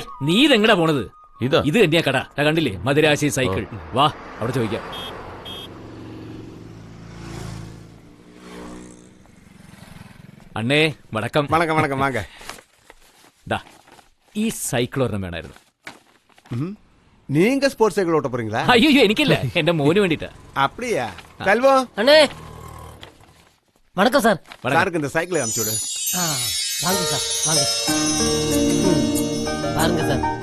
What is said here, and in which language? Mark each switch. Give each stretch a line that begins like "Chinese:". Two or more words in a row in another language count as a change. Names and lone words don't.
Malayalam: നീ ഇതെങ്ങടാ പോണത്? ഇത് തന്നെയാ കട. കണ്ടില്ലേ, മധുരാശി സൈക്കിൾ. വാ അവിടെ ചോദിക്കാം.
Tamil: அண்ணே வணக்கம். வணக்கம் வணக்கம் வாங்க.
Malayalam: ഈ സൈക്കിൾ ഒരെണ്ണം വേണമായിരുന്നു.
Tamil: நீங்க ஸ்போர்ட்ஸ் சைக்கிள் ஓட்ட போறீங்களா?
Malayalam: ஐயோ എനിക്കില്ല, എന്റെ മോന് வேண்டிட்டா.
Tamil: அப்படியா? செல்வம் அண்ணே வணக்கம் சார். சாருக்கு இந்த சைக்கிளை அனுப்பிச்சு விடு. வாங்க சார், வாங்க. பாருங்க சார்.